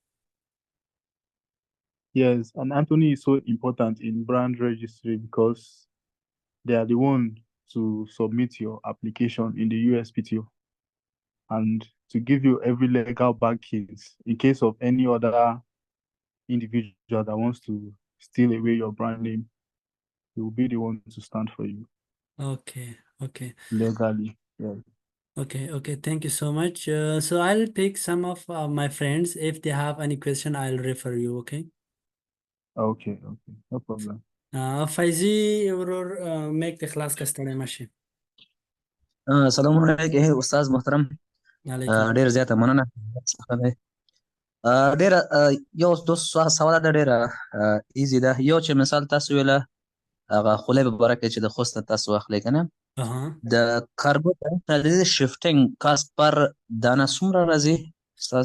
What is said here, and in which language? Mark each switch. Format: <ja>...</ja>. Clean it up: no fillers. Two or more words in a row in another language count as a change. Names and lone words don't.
<en>Yes, and Anthony is so important in brand registry because they are the one to submit your application in the USPTO and to give you every legal backings in case of any other individual that wants to steal away your brand name. He will be the one to stand for you. Okay. Legally, yeah. Okay, thank you so much. So I'll pick some of my friends. If they have any question, I'll refer you, okay? Okay, no problem.</en> <ps>فیضي ورور میک د خلاص که ستړی مه شي. سلام علیکم استاد محترم. علیکم ډیر زیاته مننه. ډیره یو دو سوال ده، ډیره ایزی ده. یو چې مثال تاسو ویله هغه خولۍ به برکه چې د خوست نه تاسو واخلئ که نه، د کارګو د</ps> <en>shifting cost</en> <ps>پر دانه څومره راځي استاد؟</ps>